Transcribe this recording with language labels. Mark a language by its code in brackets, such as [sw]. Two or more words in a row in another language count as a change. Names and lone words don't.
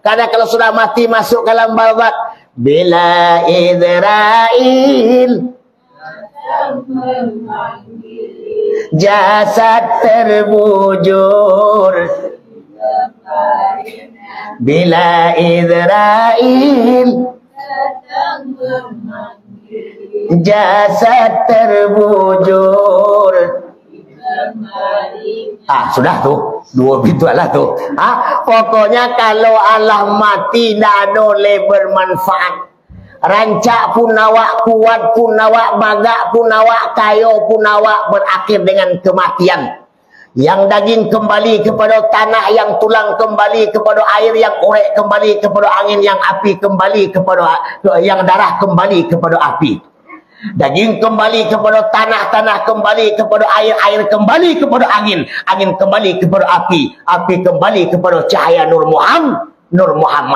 [id] Karena kalau sudah mati masuk ke dalam barzakh, bila Israil jasad terbujur, bila Israil jasad terbujur. Sudah tuh, dua pintu Allah tuh. Pokoknya kalau Allah mati tidak ada bermanfaat. [min] Rancak pun awak, kuat pun awak, bagak pun awak, kayo pun awak, [id] berakhir dengan kematian. Yang daging kembali kepada tanah, yang tulang kembali kepada air, yang orek kembali kepada angin, yang api kembali kepada, yang darah kembali kepada api. Daging kembali kepada tanah, tanah kembali kepada air, air kembali kepada angin, angin kembali kepada api, api kembali kepada cahaya Nur Muhammad.